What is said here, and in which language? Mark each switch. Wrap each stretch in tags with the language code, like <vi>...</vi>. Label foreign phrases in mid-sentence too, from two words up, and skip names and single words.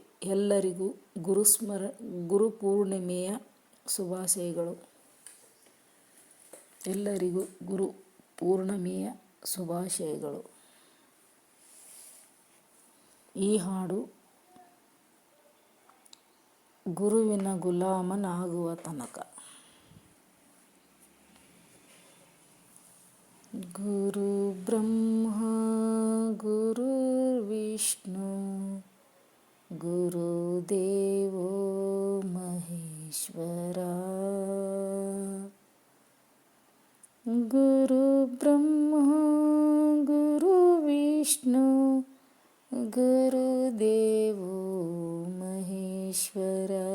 <kn>ಎಲ್ಲರಿಗೂ ಗುರು ಪೂರ್ಣಿಮೆಯ ಶುಭಾಶಯಗಳು. ಎಲ್ಲರಿಗೂ ಗುರು ಪೂರ್ಣಿಮೆಯ ಶುಭಾಶಯಗಳು. ಈ ಹಾಡು ಗುರುವಿನ ಗುಲಾಮನಾಗುವ ತನಕ.</kn> <sa>ಗುರು ಬ್ರಹ್ಮ ಗುರು ವಿಷ್ಣು ಗುರುದೇವೋ ಮಹೇಶ್ವರ. ಗುರು ಬ್ರಹ್ಮ ಗುರು ವಿಷ್ಣು ಗುರುದೇವೋ ಮಹೇಶ್ವರ.</sa>